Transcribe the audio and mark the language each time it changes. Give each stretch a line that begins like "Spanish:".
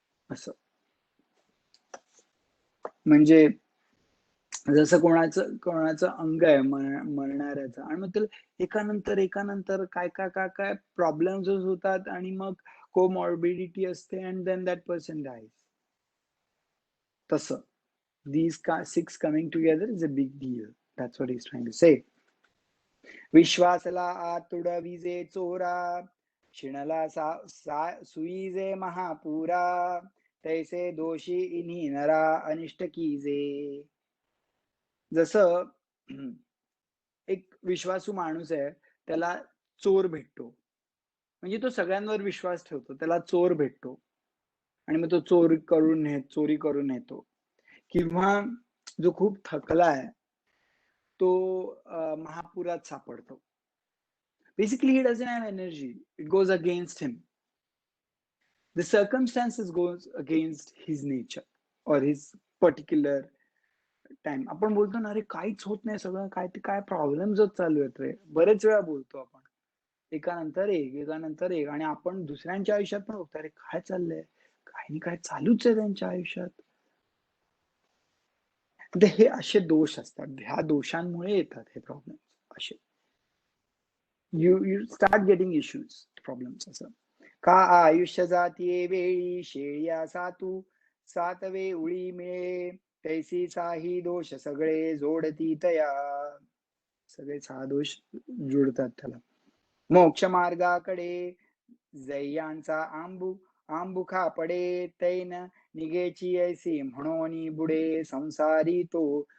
Marathi: असं म्हणजे जसं कोणाचं कोणाचं अंग आहे मरणाऱ्याचं आणि मग त्याला एकानंतर काय काय काय काय प्रॉब्लेम्स होतात आणि मग कोमॉर्बिडिटी असते
English: And then that person dies. तसं these six coming together is a big deal. That's what he's trying to say.
Marathi: विश्वासला आतुड विजे चोरा, शिणला सुईजे महापुरा, तैसे दोषी इन्ही नरा अनिष्ट कीजे. जसं एक विश्वासू माणूस आहे, त्याला चोर भेटतो. म्हणजे तो सगळ्यांवर विश्वास ठेवतो. त्याला चोर भेटतो आणि मग तो चोरी करून नेतो. किंवा जो खूप थकला आहे, तो महापुरात सापडतो.
English: Basically, he doesn't have energy. It goes against him. The circumstances goes against his nature or his particular time.
Marathi: आपण बोलतो ना, अरे काहीच होत नाही, सगळं काय प्रॉब्लेम्स होत चालू आहेत रे. बरेच वेळा बोलतो आपण. एकानंतर एक आणि आपण दुसऱ्यांच्या आयुष्यात पण बघतो, अरे काय चाललंय? काही नाही काय चालूच आहे त्यांच्या आयुष्यात. तर हे असे दोष असतात. ह्या दोषांमुळे येतात हे प्रॉब्लेम्स असे.
English: You start getting issues, problems असं.
Marathi: का आयुष्य जातीये वेळी शेळिया सातू, सातवे उळी मिळे, तैसी साही दोष सगळे जोडती तया. सगळे 6 दोष जुळतात त्याला. मोक्ष मार्गाकडे जैयांचा आंबुखा पडे, तैन निघेची ऐसी म्हणून बुडे संसारी तो.